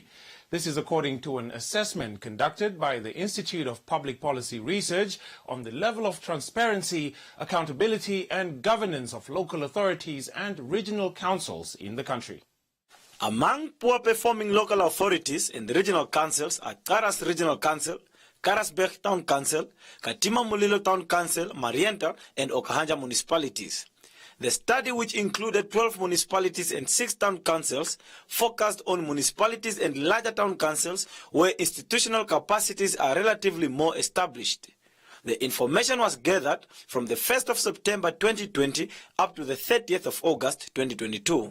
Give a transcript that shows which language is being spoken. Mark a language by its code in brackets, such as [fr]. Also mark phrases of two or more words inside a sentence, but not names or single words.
[en] This is according to an assessment conducted by the Institute of Public Policy Research on the level of transparency, accountability and governance of local authorities and regional councils in the country. Among poor performing local authorities in the regional councils are Karas Regional Council, Karasberg Town Council, Katima Mulilo Town Council, Marienta, and Okahanja municipalities. The study, which included 12 municipalities and 6 town councils, focused on municipalities and larger town councils where institutional capacities are relatively more established. The information was gathered from the 1st of September 2020 up to the 30th of August 2022.